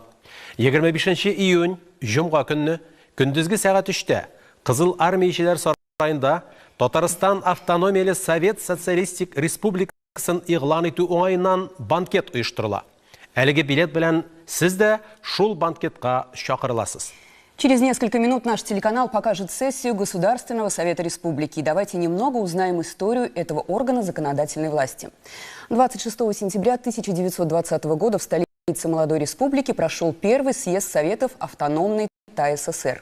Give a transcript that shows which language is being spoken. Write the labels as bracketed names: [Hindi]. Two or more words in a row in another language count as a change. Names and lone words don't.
[Tatar] 25 июнь, җомга көнне, көндезге сәгать 3-тә Кызыл армиячеләр сараенда Татарстан автономияле Совет Социалистик Республикасын игълан итү уңаеннан банкет оештырыла. Әлеге билет белән сез дә шул банкетка чакырыласыз. [Russian] Через несколько минут наш телеканал покажет сессию Государственного Совета Республики. Давайте немного узнаем историю этого органа законодательной власти. 26 сентября 1920 года в столице молодой республики прошел первый съезд Советов автономной ТАССР.